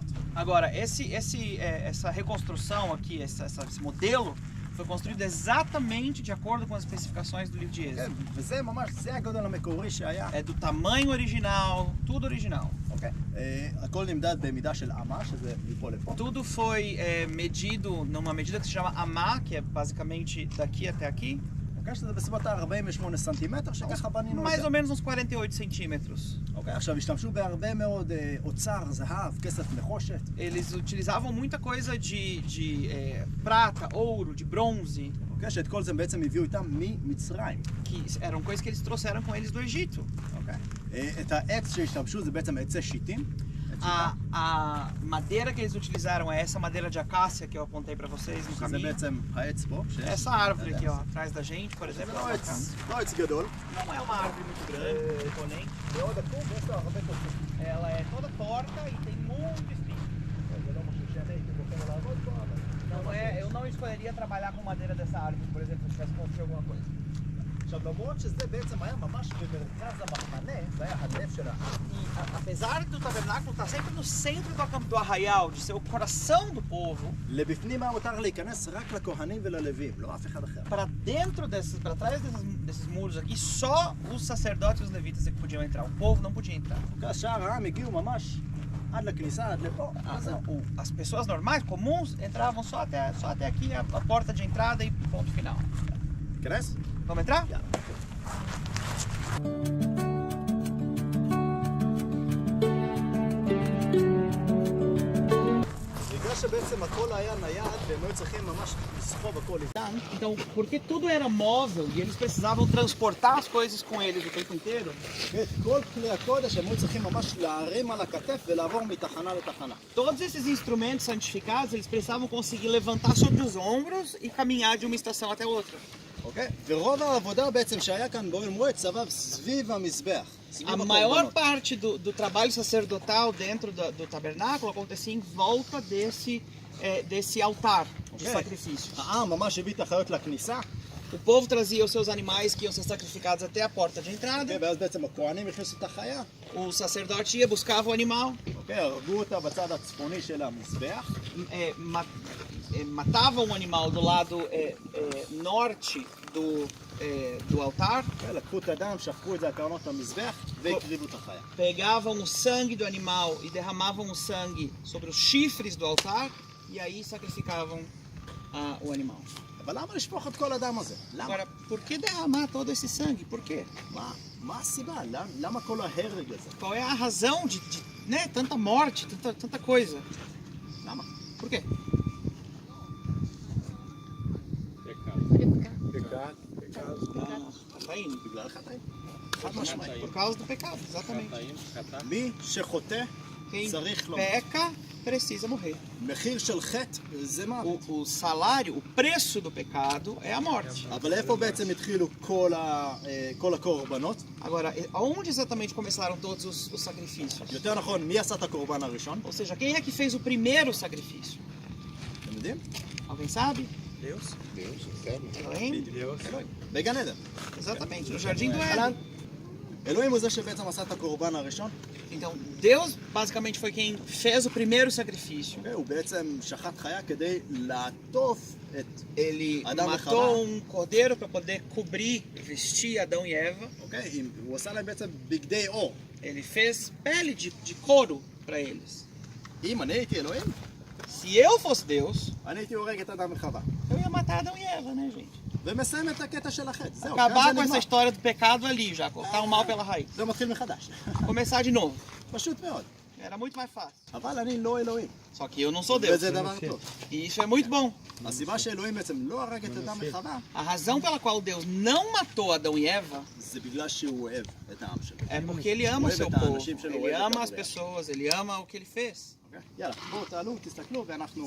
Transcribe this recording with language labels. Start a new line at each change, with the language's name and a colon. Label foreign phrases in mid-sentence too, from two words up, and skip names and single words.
Portuguese: Agora, essa reconstrução aqui, esse modelo, foi construído exatamente de acordo com as especificações do livro de
Hebrew: כן,
Portuguese: Êxodo.
Hebrew: וזה ממש, זה הגודל המקורי שהיה.
Portuguese: É do tamanho original, tudo original.
Hebrew: אוקיי? הכל נמדד במידה של אמה, שזה מפה לפה.
Portuguese: Tudo foi medido numa medida que se chama amá, que é basicamente daqui até aqui,
Hebrew: אוקיי? שזה בסביבות ה-48 סנטימטר, שככה בנינו את
Portuguese: mais
Hebrew: זה.
Portuguese: ou menos uns 48 centímetros.
Hebrew: אוקיי? עכשיו, השתמשו בהרבה מאוד אוצר, זהב, כסף נחושת.
Portuguese: Eles utilizavam muita coisa de prata, ouro, de bronze,
Hebrew: אוקיי? שאת כל זה בעצם הביאו איתם ממצרים.
Portuguese: que eram coisas que eles trouxeram com eles do Egito.
Hebrew: אוקיי? את העץ שהשתמשו זה בעצם עצי שיטים.
Portuguese: A madeira que eles utilizaram é essa madeira de acácia que eu apontei para vocês no
Hebrew: שזה
Portuguese: caminho.
Hebrew: בעצם העץ פה. שיש-
Portuguese: Essa árvore aqui, ó, atrás da gente, por
Hebrew: זה
Portuguese: exemplo,
Hebrew: לא
Portuguese: ela
Hebrew: עץ, לא עץ גדול.
Portuguese: não é uma árvore muito grande, imponente.
Hebrew: מאוד עקום, ויש לו הרבה קוצים.
Portuguese: Ela é toda torta e tem muito espinho.
Hebrew: זה לא משהו שאני הייתי בוחר לעבוד בו, אבל...
Portuguese: Eu não escolheria trabalhar com madeira dessa árvore, por exemplo, se tivesse acontecido alguma coisa.
Hebrew: עכשיו, למרות שזה בעצם היה ממש במרכז המחנה, זה היה הלב של העם.
Portuguese: E apesar do tabernáculo estar sempre no centro do arraial, de ser o coração do povo,
Hebrew: לבפנים היה מותר להיכנס רק לכהנים וללווים, לא אף אחד אחר.
Portuguese: para trás desses muros aqui, só os sacerdotes e os levitas é que podiam entrar. O povo não podia entrar.
Hebrew: אז שאר העם הגיעו ממש עד לכניסה, עד לפה.
Portuguese: As pessoas normais, comuns, entravam só até aqui, a porta de entrada e ponto final.
Hebrew: כנס?
Portuguese: Vamos entrar?
Hebrew: בגלל שבעצם הכל היה נייד, והם היו צריכים ממש לסחוב הכל איתם.
Portuguese: Então, porque tudo era móvel e eles precisavam transportar as coisas com eles o tempo inteiro,
Hebrew: את כל כלי הקודש הם היו צריכים ממש להרים על הכתף ולעבור מתחנה לתחנה.
Portuguese: todos esses instrumentos santificados, eles precisavam conseguir levantar sobre os ombros e caminhar de uma estação até outra.
Hebrew: אוקיי? ורוב העבודה בעצם שהיה כאן באוהל מועד סבב סביב המזבח. סביב
Portuguese: A maior
Hebrew: הקורבנות.
Portuguese: parte do trabalho sacerdotal dentro do tabernáculo acontecia em volta desse altar de Ok. sacrifício.
Hebrew: העם ממש הביא את החיות לכניסה,
Portuguese: O povo trazia os seus animais que iam ser sacrificados até a porta de entrada.
Hebrew: ואז בעצם הכהנים הכניסו את החיה,
Portuguese: o sacerdote ia, buscava o animal,
Hebrew: אוקיי, הרגו אותה בצד הצפוני של המזבח.
Portuguese: matavam um animal do lado norte do altar,
Hebrew: לקחו את הדם, שפכו את זה על קרנות המזבח והקריבו את החיה.
Portuguese: pegavam o sangue do animal e derramavam o sangue sobre os chifres do altar e aí sacrificavam o animal.
Hebrew: אבל למה לשפוך את כל הדם הזה? למה?
Portuguese: Agora, por que derramar todo esse sangue? Por quê?
Hebrew: מה הסיבה? למה כל ההרג הזה?
Portuguese: Qual é a razão de né, tanta morte, tanta coisa?
Hebrew: למה?
Portuguese: Por quê? Pecado.
Hebrew: Xataim. בגלל חטאים. חד משמעית.
Portuguese: Por causa do pecado, exatamente.
Hebrew: חטאים. מי שחוטא
Portuguese: Quem
Hebrew: צריך למות.
Portuguese: peca precisa morrer.
Hebrew: מחיר של חטא זה מוות.
Portuguese: O salário, o preço do pecado é a morte.
Hebrew: אבל איפה בעצם התחילו כל הקורבנות?
Portuguese: Agora, aonde exatamente começaram todos os sacrifícios?
Hebrew: יותר נכון, מי עשה את הקורבן הראשון?
Portuguese: Ou seja, quem é que fez o primeiro sacrifício?
Hebrew: אתם יודעים?
Portuguese: Alguém sabe? Deus. Além?
Hebrew: בגן עדן.
Portuguese: Exatamente, no jardim do Éden.
Hebrew: אלוהים הוא זה שבעצם עשה את הקורבן הראשון.
Portuguese: Então, Deus basicamente foi quem fez o primeiro sacrifício.
Hebrew: הוא בעצם שחט חיה כדי לעטוף את
Portuguese: Ele Adão e matou um cordeiro para poder cobrir, vestir Adão e Eva.
Hebrew: אוקיי? הוא עשה להם בעצם בגדי אור.
Portuguese: Ele fez pele de couro para eles.
Hebrew: אם אני הייתי אלוהים,
Portuguese: Se eu fosse Deus,
Hebrew: אני הייתי הורג את אדם וחווה.
Portuguese: eu ia matar Adão e Eva, né, gente?
Hebrew: ומסיים את הקטע של החטא. זהו,
Portuguese: Acabar
Hebrew: כאן
Portuguese: com
Hebrew: זה
Portuguese: essa
Hebrew: נגמר.
Portuguese: história do pecado ali já, cortar o mal pela raiz.
Hebrew: זה מתחיל מחדש.
Portuguese: Começar de novo.
Hebrew: פשוט מאוד.
Portuguese: Era muito mais fácil.
Hebrew: אבל אני לא אלוהים.
Portuguese: Só que eu não sou Deus.
Hebrew: וזה דבר טוב.
Portuguese: E isso é muito bom.
Hebrew: הסיבה שאלוהים בעצם לא הרג את אדם וחווה,
Portuguese: A razão pela qual Deus não matou Adão e Eva
Hebrew: זה בגלל שהוא אוהב את העם שלו.
Portuguese: é porque ele ama o seu Oeve tá, povo.
Hebrew: aנשים שלו,
Portuguese: Ele oeve ama tá, as oeve. pessoas, ele ama o que ele fez.
Hebrew: אוקיי? יאללה, בואו תעלו, תסתכלו ואנחנו...